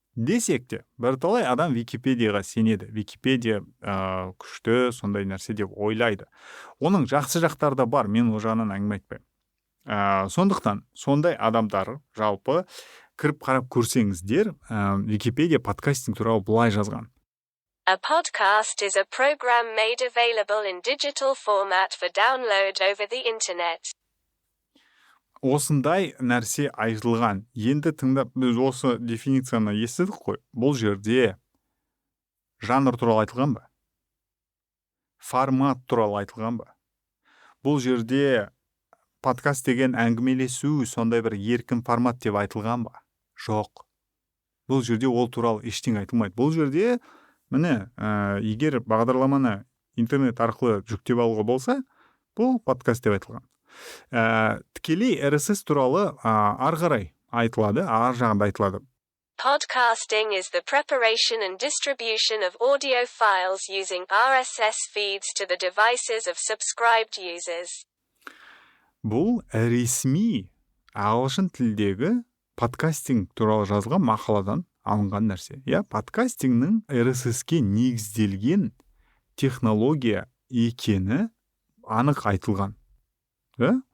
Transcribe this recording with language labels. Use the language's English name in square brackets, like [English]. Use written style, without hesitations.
[Kazakh] Десек те, бірталай адам Википедияға сенеді. Википедия күшті, сондай нәрсе деп ойлайды. Оның жақсы жақтары да бар, мен ол жағынан әңгіме айтпаймын. Сондықтан сондай адамдар жалпы кіріп қарап көрсеңіздер, Википедия подкастинг туралы былай жазған: [English] A podcast is a program made available in digital format for download over the internet. [Kazakh] Осындай нәрсе айтылған. Енді тыңдап, біз осы дефиницияны естідік қой. Бұл жерде жанр туралы айтылған ба? Формат туралы айтылған ба? Бұл жерде подкаст деген әңгімелесу, сондай бір еркін формат деп айтылған ба? Жоқ. Бұл жерде ол туралы ештеңе айтылмайды. Бұл жерде міне, егер бағдарламаны интернет арқылы жүктеп алуға болса, бұл подкаст деп айтылған. Тікелей RSS туралы ары қарай айтылады, ар жағында айтылады. [English] Podcasting is the preparation and distribution of audio files using RSS feeds to the devices of subscribed users. [Kazakh] Бұл ресми ағылшын тілдегі подкастинг туралы жазылған мақаладан алынған нәрсе. Иә, подкастингнің RSS-ке негізделген технология екені анық айтылған. Да?